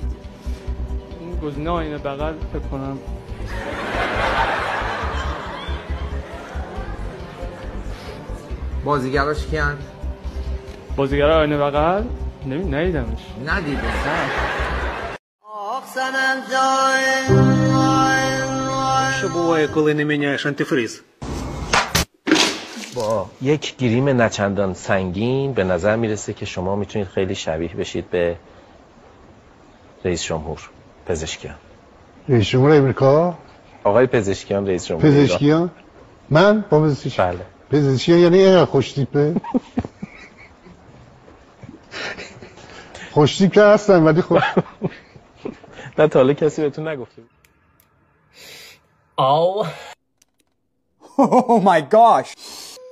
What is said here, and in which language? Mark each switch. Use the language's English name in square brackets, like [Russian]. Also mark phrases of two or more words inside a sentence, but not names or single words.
[Persian] این گزینه آینه بغل فکر کنم. بازیگراش کیان؟ بازیگر آینه بغل ندیدمش. ندیدم. آخسنم جای [Ukrainian] що буває, коли не міняєш антифриз? [Persian] با یک گریم نچندان سنگین به نظر میرسه که شما میتونید خیلی شبیه بشید به رئیس جمهور پزشکیان. رئیس جمهور امریکا؟ آقای پزشکیان رئیس جمهور. پزشکیان؟ من با پزشکیان؟ بله. پزشکیان یعنی اینقدر خوش تیپه؟ خوش تیپ که هستن ولی خب نه تا حالا کسی بهتون نگفته. [English] Oh my gosh.